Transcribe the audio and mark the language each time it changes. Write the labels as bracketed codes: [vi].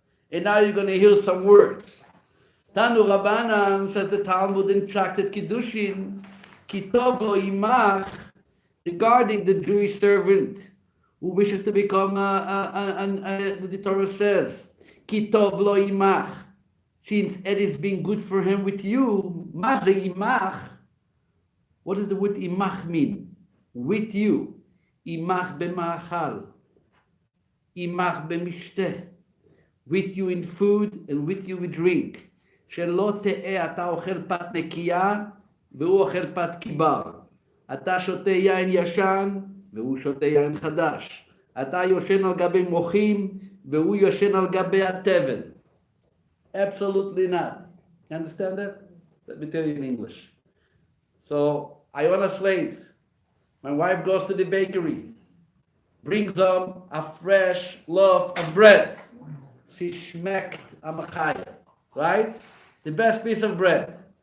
[en] And now you're going to hear some words. [he] Tanu Rabbanan, [en] says the Talmud in Tractate Kiddushin, [he] ki tov lo imach, [en] regarding the Jewish servant who wishes to become the Torah says, ki tov lo imach, since it is being good for him with you. [he] Ma ze imach? [en] What does the word imach mean? With you. [he] Imach b'ma'achal. Imach b'mishteh. [en] With you in food and with you with drink. [he] שלא תהא אתה אוכל פת נקייה והוא אוכל פת קיבר. אתה שותה יין ישן והוא שותה יין חדש. אתה יושן על גבי מוחים והוא יושן על גבי התבן. [en] Absolutely not. You understand that? Let me tell you in English. So, I own a slave. My wife goes to the bakery, brings them a fresh loaf of bread. She [yi] schmeckt am chaya, [en] right? The best piece of bread.